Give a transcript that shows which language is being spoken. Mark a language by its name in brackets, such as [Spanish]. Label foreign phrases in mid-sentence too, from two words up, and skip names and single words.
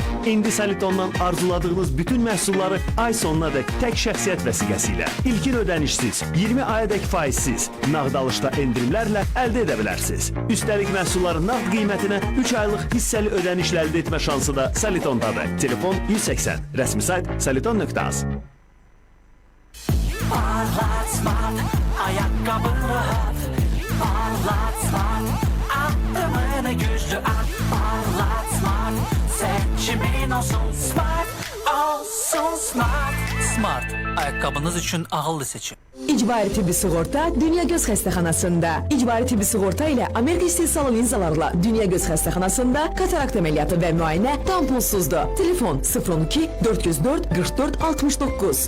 [Azerbaijani] İndi Salitondan arzuladığınız bütün məhsulları ay sonuna dək tək şəxsiyyət vəsiqəsi ilə, ilkin ödənişsiz, 20 ayadək faizsiz, nağd alışda endirimlərlə əldə edə bilərsiniz. Üstəlik məhsulların nağd qiymətinə 3 aylıq hissəli ödənişlə əldə etmə şansı da Salitondadır. Telefon 180, rəsmi sayt saliton.az. [Turkish] Ayakkabı rahat, parlatmak, adımını güçlü at, parlatmak, seçimin olsun smart, olsun smart. [Azerbaijani] Smart, ayakkabınız üçün ağıllı seçim. İcbari tibbi sığorta Dünya Göz Xəstəxanasında. İcbari tibbi sığorta ilə Amerika istehsalı linzalarla Dünya Göz Xəstəxanasında katarakt əməliyyatı və müayinə tam pulsuzdur. Telefon 012 404 44 69.